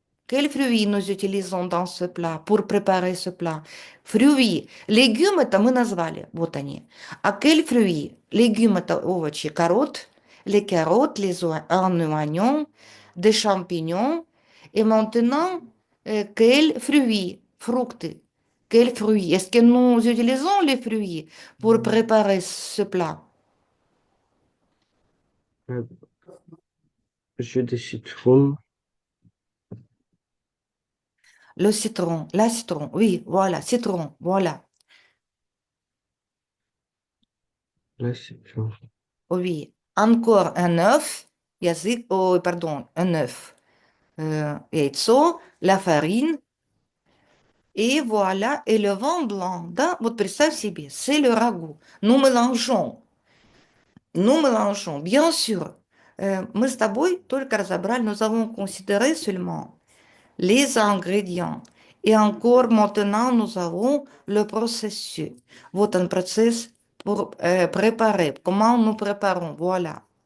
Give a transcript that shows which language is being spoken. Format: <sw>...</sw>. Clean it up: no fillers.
<fr>Quels fruits nous utilisons dans ce plat pour préparer ce plat? Fruits.</fr> <ru>Légumes это мы назвали, вот они.</ru> <fr>А quels fruits? Légumes</fr> <ru>это овощи,</ru> <fr>les carottes, un oignon, des champignons. Et maintenant, quels fruits? Fructes. Quels fruits? Est-ce que nous utilisons les fruits pour préparer ce plat? euh, jus de citron, Le citron, la citron, oui, voilà, citron, voilà, là c'est bon. oui. Encore un œuf, oh, pardon, un œuf.</fr> <ru>Яйцо,</ru> <fr>la farine, et voilà, et le vin blanc.</fr> <ru>Да, вот представь себе,</ru> <fr>c'est le ragoût. Nous mélangeons, bien sûr.</fr> <ru>Мы с тобой только разобрали,</ru> <fr>nous avons considéré seulement les ingrédients. Et encore maintenant, nous avons le processus.</fr> <ru>Вот</ru> <fr>un process pour préparer. Comment nous préparons? Voilà.</fr>